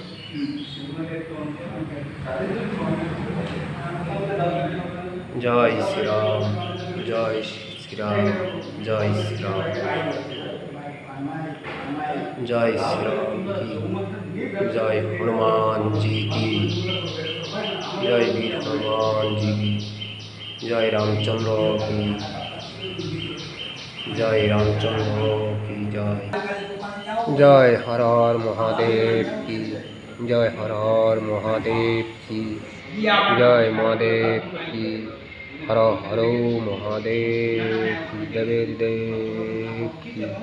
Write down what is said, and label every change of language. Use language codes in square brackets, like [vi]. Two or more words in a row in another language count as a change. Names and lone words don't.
[hi] जय श्रीराम, जय श्रीराम, जय श्रीराम, जय श्रीराम की जय, हनुमान जी की जय, वीर हनुमान जी की जय, रामचंद्र की जय, रामचंद्र की जय, जय हर हर महादेव की जय, हर हर महादेव की जय, महादेव की हर हर महादेव की देव देव की।